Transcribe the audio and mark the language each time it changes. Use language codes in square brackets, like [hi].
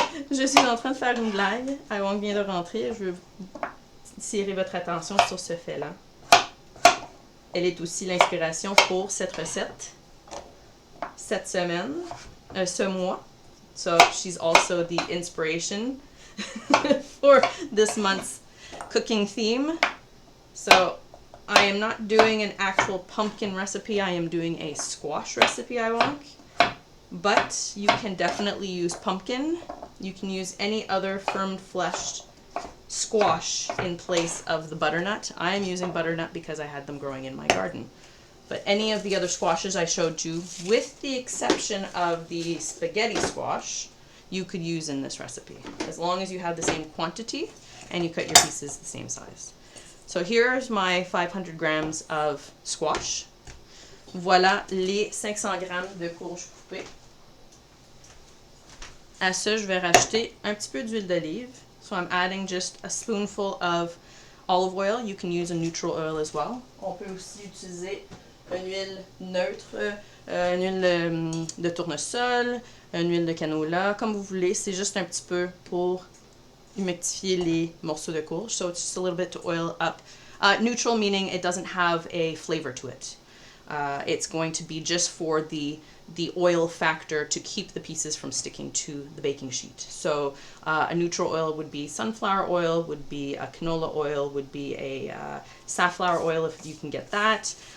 [fr] Je suis en train de faire une blague. Iwonk vient de rentrer. Je veux tirer votre attention sur ce fait-là. Elle est aussi l'inspiration pour cette recette cette semaine, ce mois. [en] So she's also the inspiration for this month's cooking theme. So I am not doing an actual pumpkin recipe. I am doing a squash recipe, I want. But you can definitely use pumpkin. You can use any other firm-fleshed squash in place of the butternut. I am using butternut because I had them growing in my garden. But any of the other squashes I showed you, with the exception of the spaghetti squash, you could use in this recipe, as long as you have the same quantity and you cut your pieces the same size. So here's my 500 grams of squash. [fr] Voilà les 500 grammes de courge coupée. À ça, je vais rajouter un petit peu d'huile d'olive. [en] So I'm adding just a spoonful of olive oil. You can use a neutral oil as well. [fr] On peut aussi utiliser une huile neutre, une huile de tournesol, une huile de canola, comme vous voulez. C'est juste un petit peu pour humectifier les morceaux de courge. [en] So it's just a little bit to oil up. Neutral meaning it doesn't have a flavor to it. It's going to be just for the oil factor to keep the pieces from sticking to the baking sheet. So a neutral oil would be sunflower oil, would be a canola oil, would be a safflower oil if you can get that.